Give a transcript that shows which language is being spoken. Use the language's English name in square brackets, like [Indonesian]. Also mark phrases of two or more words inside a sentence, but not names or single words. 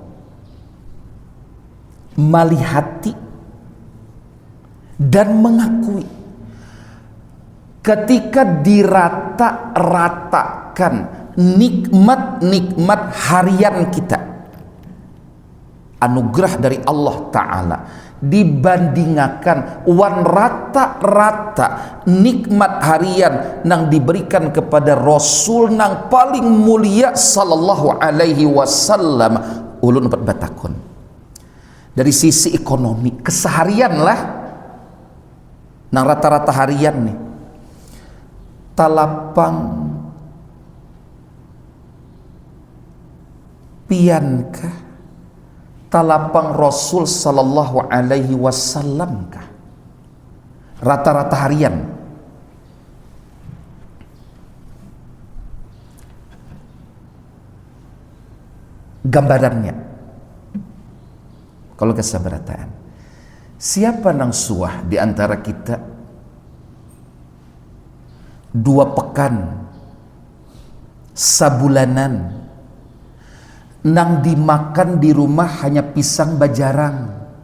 [Banjar] malihati dan mengakui ketika dirata-ratakan nikmat-nikmat harian kita, anugerah dari Allah Ta'ala, dibandingkan wan rata-rata nikmat harian nang diberikan kepada Rasul nang paling mulia [Arabic] صلى الله عليه وسلم, [Banjar] ulun dapat batakon dari sisi ekonomi keseharian lah nang rata-rata harian nih, talapang piankah, talapang Rasul [Arabic] صلى الله عليه وسلم [Banjar] kah rata-rata harian? Gambarannya kalau kesabarataan, siapa nang suah di antara kita 2 pekan sabulanan nang dimakan di rumah hanya pisang bajarang